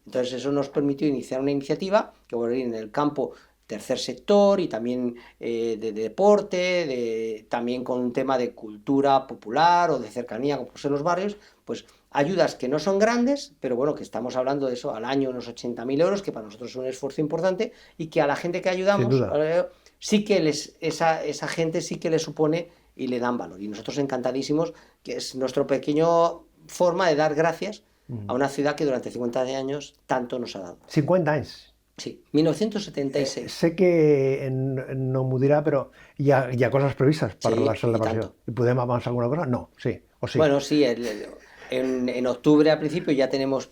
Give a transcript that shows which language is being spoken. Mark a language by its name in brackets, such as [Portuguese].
[Spanish] Entonces eso nos permitió iniciar una iniciativa que va a ir en el campo tercer sector y también de deporte, también con un tema de cultura popular o de cercanía, como en los barrios, pues ayudas que no son grandes, pero bueno, que estamos hablando de eso, al año unos 80.000 euros, que para nosotros es un esfuerzo importante y que a la gente que ayudamos, sí que esa gente sí que le supone y le dan valor. Y nosotros encantadísimos, que es nuestro pequeño forma de dar gracias a una ciudad que durante 50 años tanto nos ha dado. [Catalan] 50 anys. [Spanish] Sí, 1976. [Catalan] Sé que no m'ho dirà, però hi ha coses previstes per la celebració. I podem avançar alguna cosa? No, sí, o sí. [Spanish] Bueno, sí, en octubre al principio ya tenemos